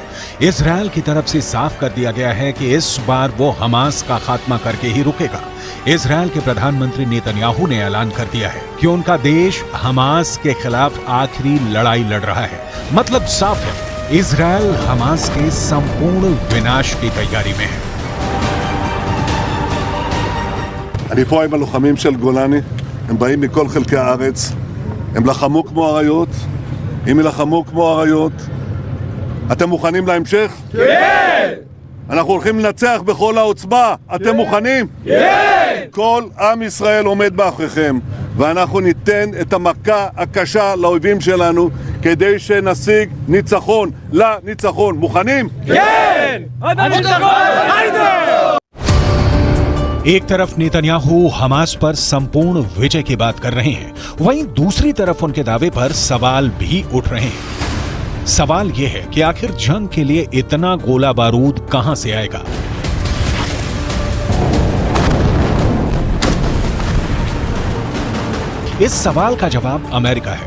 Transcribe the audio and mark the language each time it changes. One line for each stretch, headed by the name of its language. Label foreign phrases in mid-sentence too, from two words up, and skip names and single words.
Hindi: इजरायल की तरफ से साफ कर दिया गया है कि इस बार वो हमास का खात्मा करके ही रुकेगा। इजरायल के प्रधानमंत्री नेतन्याहू ने ऐलान कर दिया है कि उनका देश हमास के खिलाफ आखिरी लड़ाई लड़ रहा है। मतलब साफ है, इजरायल हमास के संपूर्ण विनाश की तैयारी में है।
Hebrew: אני פה עם הלוחמים של גולני, הם באים מכל חלקי הארץ, הם לחמו כמו אריות, הם ילחמו כמו אריות. אתם מוכנים להמשך? כן! אנחנו הולכים לנצח בכל העוצמה, אתם מוכנים? כן! כל עם ישראל עומד מאחוריכם, ואנחנו ניתן את המכה הקשה לאויבים שלנו, כדי שנשיג ניצחון לניצחון. מוכנים? כן! עד הניצחון! היידה!
Hindi: एक तरफ नेतन्याहू हमास पर संपूर्ण विजय की बात कर रहे हैं, वहीं दूसरी तरफ उनके दावे पर सवाल भी उठ रहे हैं। सवाल यह है कि आखिर जंग के लिए इतना गोला बारूद कहां से आएगा। इस सवाल का जवाब अमेरिका है।